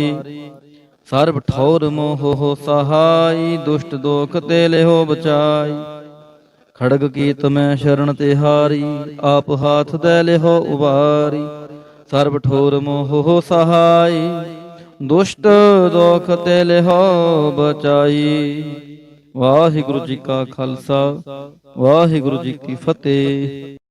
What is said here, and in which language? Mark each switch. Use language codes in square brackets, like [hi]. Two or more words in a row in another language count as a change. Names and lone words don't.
[bra] सर्ब ठौर मोह हो सहाय, दुष्ट दोख ते लेहो बचाई। खड़ग कीत मैं शरण तिहारी, आप हाथ दै लेहो उबारी। सर्ब ठोर मोह हो सहाय, दुष्ट दोख ते लेहो बचाई। [pa] वाहिगुरु जी का खालसा, वाहिगुरु जी की फतेह।